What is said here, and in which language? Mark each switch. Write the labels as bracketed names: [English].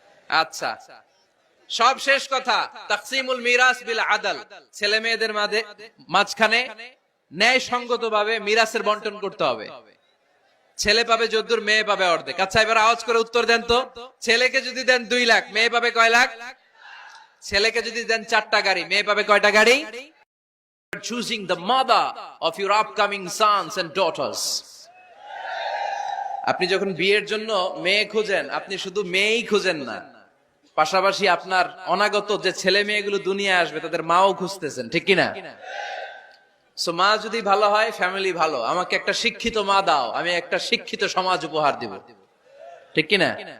[Bangla] আচ্ছা, সব শেষ কথা, তাকসিমুল মিরাস বিল আদল। ছেলে মেয়েদের মাঝখানে ন্যায় সঙ্গত ভাবে মিরাসের বন্টন করতে হবে। ছেলে পাবে যদ্দুর, মেয়ে পাবে অর্ধেক। আচ্ছা এবার আওয়াজ করে উত্তর দেন তো, ছেলেকে যদি দেন 2 লাখ, মেয়ে পাবে কয় লাখ? ছেলেকে যদি দেন 4টা গাড়ি, মেয়ে পাবে কয়টা গাড়ি? [English] Choosing the mother of your upcoming sons and daughters. [Bangla] আপনি যখন বিয়ের জন্য মেয়ে খুঁজেন, আপনি শুধু মেয়েই খুঁজেন না, পাশাপাশি আপনার অনাগত যে ছেলে মেয়েগুলো দুনিয়ায় আসবে তাদের মাও খুঁজতেছেন, ঠিক কিনা? সো মা যদি ভালো হয়, ফ্যামিলি ভালো। আমাকে একটা শিক্ষিত মা দাও, আমি একটা শিক্ষিত সমাজ উপহার দিব, ঠিক কিনা?